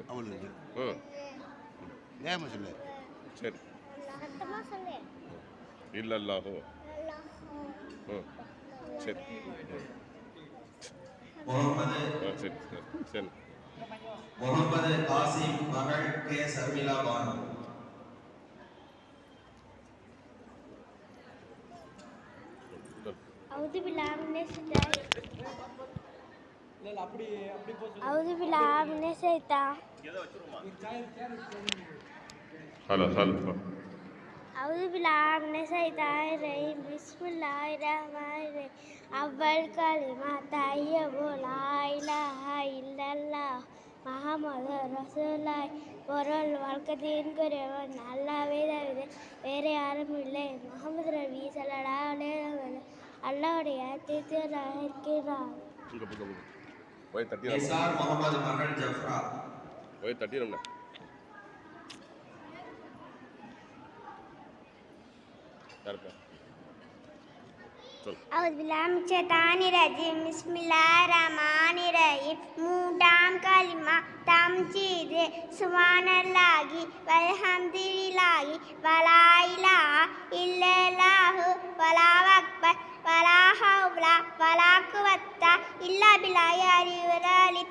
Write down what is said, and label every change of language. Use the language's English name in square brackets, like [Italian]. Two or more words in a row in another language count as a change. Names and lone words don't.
[Tamil] அவங்களுக்கு வேகமாக சொல்லு. சரி. இல்லல்லாஹு. சரி சரி சரி. முகமது காசிம் மகள் கே சர்மிளா பானு. [Arabic] أعوذ بالله من الشيطان. [Tamil] ஹலோ ஹலோ. [Arabic] أعوذ بالله من الشيطان الرجيم. بسم الله الرحمن الرحيم. أول كلمة طيب لا إله إلا الله محمد رسول الله. [Tamil] பொருள் வழக்கத்தின்குரியவன் அல்லாஹ்வை தவிர வேறு யாரும் இல்லை. முஹம்மது நபி [Arabic] صلى الله عليه وسلم [Tamil] அல்லாஹ்வுடைய தூதராக இருக்கிறார். நிசார் முகமது மகள் ஜஃப்ரா. தட்டிரம்னா [Arabic] أعوذ بالله من الشيطان الرجيم. بسم الله الرحمن الرحيم. [Tamil] மூன்றாம் கலிமா தம்ஜீது [Arabic] سبحان الله والحمد لله ولا إله إلا الله والله أكبر ولا حول ولا قوة إلا بالله العلي العليم.